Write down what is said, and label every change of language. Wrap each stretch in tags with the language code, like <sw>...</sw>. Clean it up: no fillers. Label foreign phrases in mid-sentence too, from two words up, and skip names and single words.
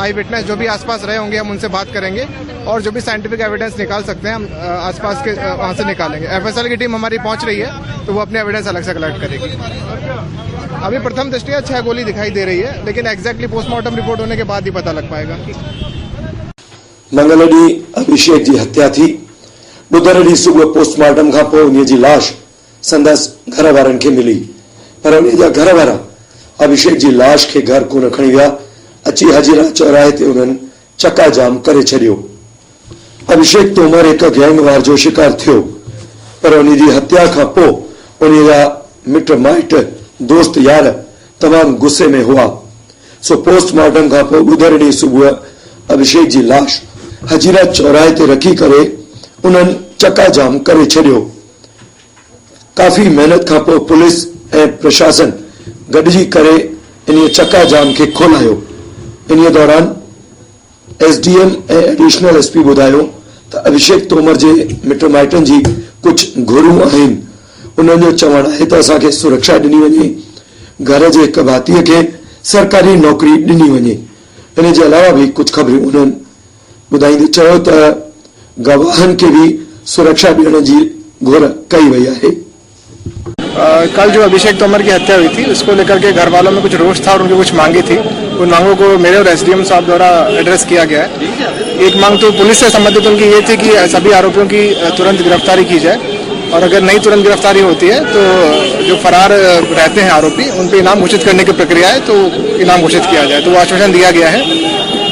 <en>eye witness</en> <hi>जो भी आसपास रहे होंगे हम उनसे बात करेंगे और जो भी</hi> <en>scientific evidence</en> <hi>निकाल सकते हैं हम आसपास के वहाँ से निकालेंगे। एफएसएल की टीम हमारी पहुंच रही है तो वो अपने एविडेंस अलग से कलेक्ट करेगी। अभी प्रथम दृष्टया 6 गोली दिखाई दे रही है, लेकिन</hi> <en>exactly postmortem report</en> <hi>होने के बाद ही पता लग पाएगा।</hi> <sd>मंगल ॾींहुं अभिषेक जी हत्या थी। बुधर ॾींहुं सुबुह पोस्टमार्टम खां पोइ उन जी लाश संदसि घर वारनि खे मिली, पर उन जा घर वारा अभिषेक जी लाश के घर कोन खणी विया। अची हजीरा चौराहे ते उन्हनि चक्का जाम करे छॾियो। अभिषेक तोमर एक गैंगवार जो शिकार थियो, पर उन जी हत्या खां पोइ उन जा मिट माइट दोस्त यार तमाम गुस्से में हुआ। सो पोस्टमार्टम खां पोइ बुधर ॾींहुं सुबुह अभिषेक जी लाश हजीरा चौराहे ते रखी करे उन्हनि चक्का जाम करे छॾियो। काफ़ी मेहनत खां पोइ पुलिस ऐं प्रशासन गॾिजी करे इन चक्का जाम के खोलायो। इन दौरान एसडीएम ऐं</sd> <en>additional SP</en> <sd>ॿुधायो त अभिषेक तोमर जे मिट माइटनि जी कुछ घुरूं आहिनि। उन्हनि जो चवणु आहे त असांखे सुरक्षा ॾिनी वञे, घर जे हिक भातीअ खे सरकारी नौकरी ॾिनी वञे। इन जे अलावा भी कुछ खबरूं उन्हनि ॿुधाईंदे चयो त गवाहनि के भी सुरक्षा ॾियण जी घुर कई वई आहे।</sd> <hi>कल जो अभिषेक तोमर की हत्या हुई थी उसको लेकर के घर वालों में कुछ रोष था और उनकी कुछ मांगे थी। उन मांगों को मेरे और एसडीएम साहब द्वारा एड्रेस किया गया है। एक मांग तो पुलिस से संबंधित उनकी ये थी कि सभी आरोपियों की तुरंत गिरफ्तारी की जाए और अगर नहीं तुरंत गिरफ्तारी होती है तो जो फरार रहते हैं आरोपी उन पर इनाम घोषित करने की प्रक्रिया है, तो इनाम घोषित किया जाए, तो वो आश्वासन दिया गया है।</hi>